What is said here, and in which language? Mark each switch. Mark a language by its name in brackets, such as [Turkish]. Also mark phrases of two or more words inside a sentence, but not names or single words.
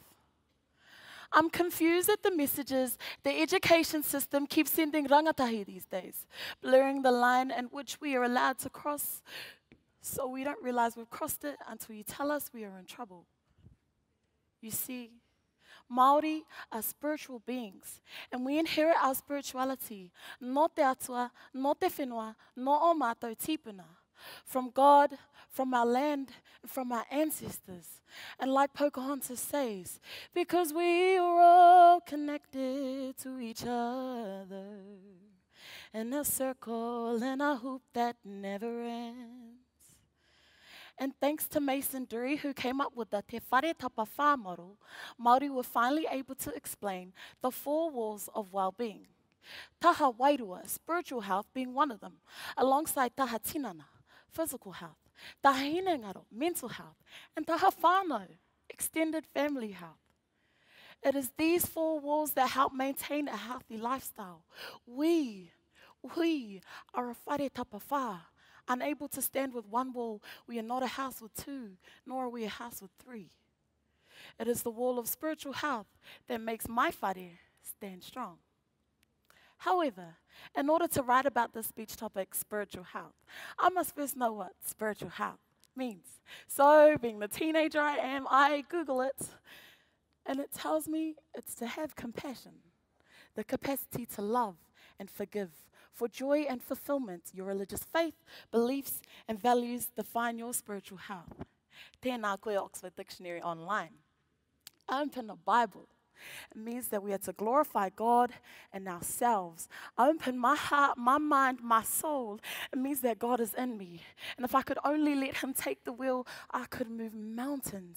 [English] I'm confused at the messages the education system keeps sending rangatahi these days, blurring the line in which we are allowed to cross, so we don't realize we've crossed it until you tell us we are in trouble. You see, Māori are spiritual beings, and we inherit our spirituality, [Māori] no te atua, no te whenua, no o mātou tipuna, [English] from God, from our land, and from our ancestors. And like Pocahontas says, because we are all connected to each other, in a circle, in a hoop that never ends. And thanks to Mason Dury, who came up with the Te Whare Tapa Whā model, Māori were finally able to explain the 4 walls of well-being. [Māori] Taha wairua, [English] spiritual health being one of them, alongside [Māori] taha tinana, [English] physical health, [Māori] taha hinengaro, [English] mental health, and [Māori] taha whānau, [English] extended family health. It is these 4 walls that help maintain a healthy lifestyle. We are a [Māori] whare tapa whā. [English] Unable to stand with 1 wall, we are not a house with 2, nor are we a house with 3. It is the wall of spiritual health that makes my whare stand strong. However, in order to write about this speech topic, spiritual health, I must first know what spiritual health means. So, being the teenager I am, I Google it, and it tells me it's to have compassion, the capacity to love and forgive. For joy and fulfillment, your religious faith, beliefs, and values define your spiritual health. [Māori] Tēnā koe [English] Oxford Dictionary online. I open the Bible. It means that we are to glorify God and ourselves. I open my heart, my mind, my soul. It means that God is in me. And if I could only let Him take the wheel, I could move mountains.